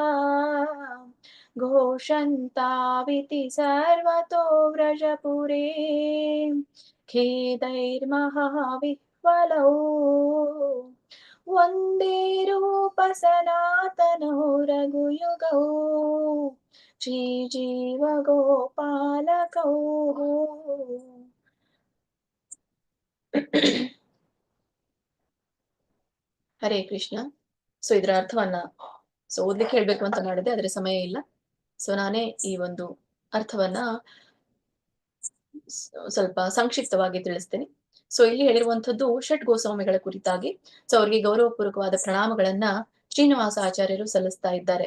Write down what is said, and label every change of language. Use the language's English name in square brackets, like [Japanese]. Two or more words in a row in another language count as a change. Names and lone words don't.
[Sanskrit] घोषन्ताविति सर्वतो व्रजपुरे खेदैर्महाविह्वलौ वन्दे रूपसनातनौ रघुयुगौ श्रीजीवगोपालकौ ಹರೇ ಕೃಷ್ಣ. [Kannada] ಸೊ ಇದರ ಅರ್ಥವನ್ನ ಓದ್ಲಿಕ್ಕೆ ಹೇಳ್ಬೇಕು ಅಂತ ಮಾಡಿದೆ, ಆದ್ರೆ ಸಮಯ ಇಲ್ಲ. ಸೊ ನಾನೇ ಈ ಒಂದು ಅರ್ಥವನ್ನ ಸ್ವಲ್ಪ ಸಂಕ್ಷಿಪ್ತವಾಗಿ ತಿಳಿಸ್ತೇನೆ. ಸೊ ಇಲ್ಲಿ ಹೇಳಿರುವಂತದ್ದು ಷಟ್ ಗೋಸ್ವಾಮಿಗಳ ಕುರಿತಾಗಿ. ಸೊ ಅವರಿಗೆ ಗೌರವಪೂರ್ವಕವಾದ ಪ್ರಣಾಮಗಳನ್ನ ಶ್ರೀನಿವಾಸ ಆಚಾರ್ಯರು ಸಲ್ಲಿಸ್ತಾ ಇದ್ದಾರೆ.